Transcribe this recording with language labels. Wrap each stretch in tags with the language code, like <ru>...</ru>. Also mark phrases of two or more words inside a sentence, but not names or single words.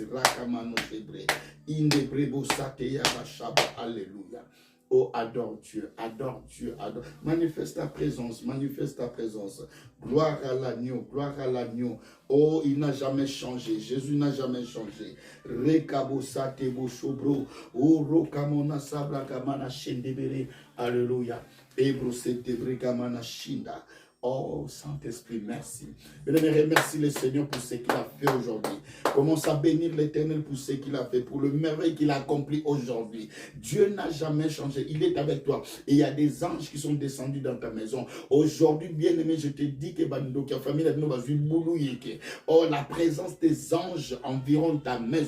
<fr>Rakamano Febre, Indebrebo Sateya Bashaba. Alléluia. Oh, adore Dieu, adore. Manifeste ta présence, Gloire à l'agneau, Oh, il n'a jamais changé, Jésus n'a jamais changé. Rekabo satebo shobro, oh, rokamona sabra kamana shendebere. Alléluia. Ebro setebregamana shinda. Oh, Saint-Esprit, merci. Bien-aimé, remercie le Seigneur pour ce qu'il a fait aujourd'hui. Commence à bénir l'Éternel pour ce qu'il a fait, pour le merveille qu'il a accompli aujourd'hui. Dieu n'a jamais changé. Il est avec toi. Et il y a des anges qui sont descendus dans ta maison. Aujourd'hui, bien-aimé, je te dis que la famille oh, la présence des anges environ ta maison.</fr>